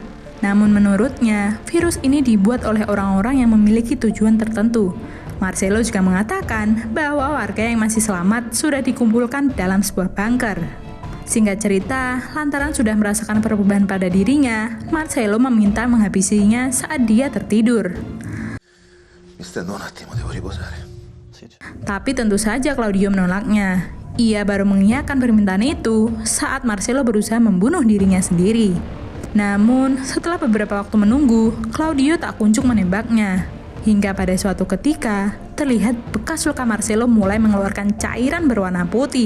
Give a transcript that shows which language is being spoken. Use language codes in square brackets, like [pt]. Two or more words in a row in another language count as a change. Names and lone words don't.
[id] Namun menurutnya, virus ini dibuat oleh orang-orang yang memiliki tujuan tertentu. Marcelo juga mengatakan bahwa warga yang masih selamat sudah dikumpulkan dalam sebuah bunker. Singkat cerita, lantaran sudah merasakan perubahan pada dirinya, Marcelo meminta menghabisinya saat dia tertidur. [it] Mi stendo un attimo, devo riposare. [id] Tapi tentu saja Claudio menolaknya. Ia baru mengiyakan permintaan itu saat Marcelo berusaha membunuh dirinya sendiri. Namun, setelah beberapa waktu menunggu, Claudio tak kunjung menembaknya. Hingga pada suatu ketika, terlihat bekas luka Marcelo mulai mengeluarkan cairan berwarna putih.